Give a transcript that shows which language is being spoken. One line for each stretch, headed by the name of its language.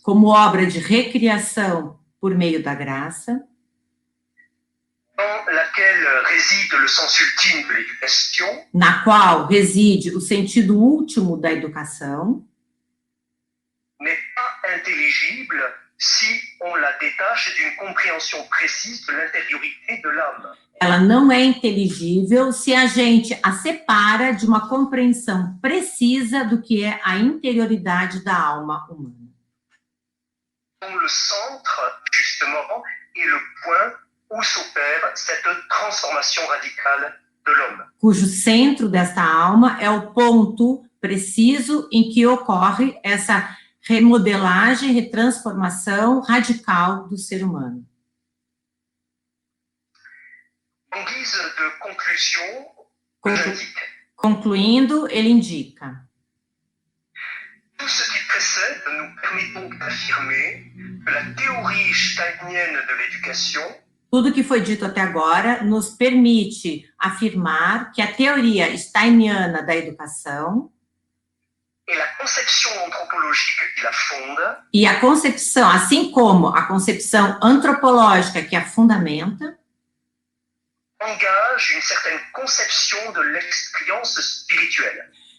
Portuguese: como obra de recriação por meio da graça,
French: dans laquelle réside le sens ultime de l'éducation,
Portuguese: na qual reside o sentido último da educação,
French: n'est pas intelligible si on la détache d'une compréhension précise de l'intériorité de l'âme.
Portuguese: Ela não é inteligível se a gente a separa de uma compreensão precisa do que é a interioridade da alma humana.
French: Dont le centre, justement, est le point où s'opère cette transformation radicale de l'homme.
Portuguese: Cujo centro desta alma é o ponto preciso em que ocorre essa remodelagem, retransformação radical do ser humano.
French: En guise de conclusion, j'indique.
Portuguese: Concluindo, ele indica:
French: tout ce qui précède nous permet donc d'affirmer que la théorie steinienne de l'éducation,
Portuguese: tudo que foi dito até agora nos permite afirmar que a teoria steiniana da educação
French: et la conception anthropologique qui la fonde
Portuguese: E a concepção, assim como a concepção antropológica que a fundamenta,
French: engage une certaine conception de l'expérience spirituelle.